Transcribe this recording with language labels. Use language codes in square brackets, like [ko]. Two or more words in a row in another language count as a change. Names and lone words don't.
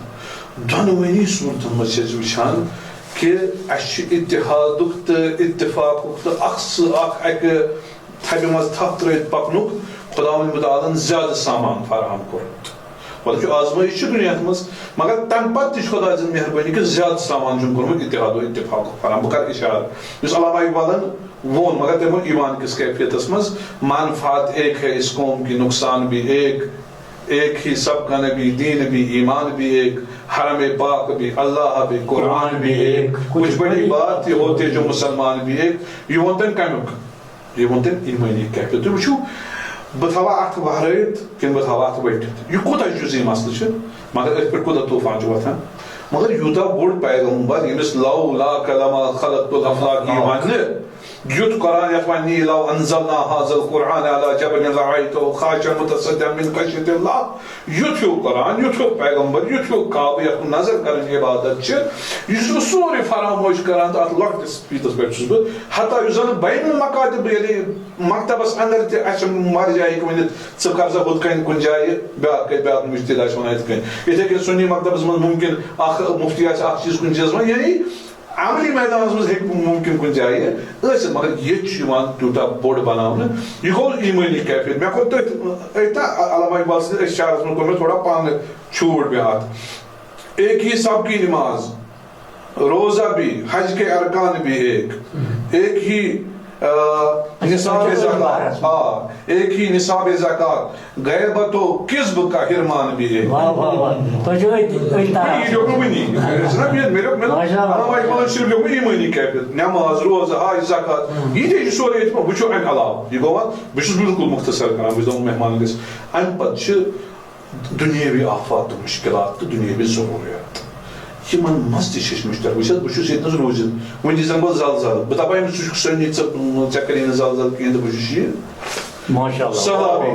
[ks] دۄنوٕنی صوٗرتن منٛز چھِ أسۍ وٕچھان کہ اَسہِ چھُ اتحادُک تہٕ اتفاقُک تہٕ اکھ اکہِ تھبہِ منٛز تھپھ ترٲوِتھ پکنُک خۄداوند مُتعالن زیادٕ سامان فراہم کوٚرمُت. مطلب چھُ آزمٲیش چھِ دُنیاہس منٛز مگر تمہِ پتہٕ تہِ چھُ خۄداے سٕنٛز مہربٲنی کہ زیادٕ سامان چھُن کوٚرمُت اتحاد و اتفاقُک فراہم. بہٕ کرٕ اِشارٕ یُس علامہ اقبالن ووٚن مگر تٔمۍ ووٚن ایمان کِس کیفیتس منٛز [ur] منفعت ایک ہے اس قوم کی نقصان بھی ایک ہی سب کا نبی دین بھی ایمان بھی ایک حرم پاک بھی اللہ بھی قرآن بھی ایک کچھ بڑی بات یہ ہوتے جو مسلمان بھی ایک. [ks] یہ ووٚن تٔمۍ کمیُک؟ یہ ووٚن تٔمۍ ایمٲنی کیفیت. تُہۍ وٕچھِو بہٕ تھاوٕ اَتھ وہرٲیِتھ کِنہٕ بہٕ تھاوٕ اَتھ ؤٹِتھ یہِ کوٗتاہ جُزی مسلہٕ چھُ مگر أتھۍ پٮ۪ٹھ کوٗتاہ طوٗفان چھُ وۄتھان. مگر یوٗتاہ بوٚڑ پیغمبر ییٚمِس [ar] لو لا کلما خلقت الافلاق [ks] وننہٕ یُتھ قرآن یتھ وَنہِ [ar] لو انزلنا هذا القرآن على جبل رأيته خاشعا متصدعا من خشية الله [ks] یُتھ ہیوٗ قرآن یُتھ ہیوٗ پیغمبر یُتھ ہیوٗ کعبہٕ یتھ کُن نظر کرٕنۍ عبادت چھِ یہِ چھُس بہٕ سورُے فراموش کران تہٕ اتھ لۄکٹِس پیٖتس پٮ۪ٹھ چھُس بہٕ حتیٰ یُس زن [ar] بین المقاتب [ks] ییٚلہِ مکتبس انٛدر تہِ اسہِ مر جایہِ ہیٚکہِ ؤنِتھ ژٕ کر سا ہُتھ کٔنۍ کُنہِ جایہِ بیٛاکھ مُجتہد آسہِ ونان یِتھ کٔنۍ. یِتھے کٔنۍ سُنی مکتبس منٛز مُمکِن اکھ مُفتی آسہِ اکھ چیٖز کُنہِ چیٖزس منٛز یعنی عملی میدانس منٛز ہیٚکہِ مُمکِن کُنہِ جایہِ ٲسِتھ مگر ییٚتہِ چھُ یِوان تیوٗتاہ بوٚڑ بناونہٕ. یہِ گوٚو ایٖمٲنی کیفیت. مےٚ کوٚر تٔتھۍ نا علامہ اقبال سٕنٛدِس اشعارس منٛز کوٚر مےٚ تھوڑا پانہٕ چھوٗٹ مےٚ اتھ. [ur] ایک ہی سب کی نماز روزہ بھی حج کے ارکان بھی ایک ہی نصاب زکات ایک ہی نصاب زکات غیبت و کذب کا حرمان بھی ہے. [ks] ایمانی کیفیت نماز روزہ حج زکات یہ تہِ چھُ سورُے ییٚتہِ وٕچھو امہِ علاوٕ یہِ گوٚو وۄنۍ بہٕ چھُس بالکل مختصر کران بہٕ چھُس دپان مہمان گژھِ. امہِ پتہٕ چھِ دُنیٲوی آفات تہٕ مُشکلات تہٕ دُنیٲوی ضروٗریات یِمن منٛز تہِ چھِ أسۍ مُشترک. بہٕ چھُس ییٚتہِ نس روٗزِتھ وۄنۍ دِژ زن بہٕ زلزلہٕ بہٕ دپہٕ أمِس ژٕ چھُکھ سٲنی ژےٚ کٔری نہٕ زلزلہٕ کِہیٖنۍ تہٕ بہٕ چھُس یہِ صحابی.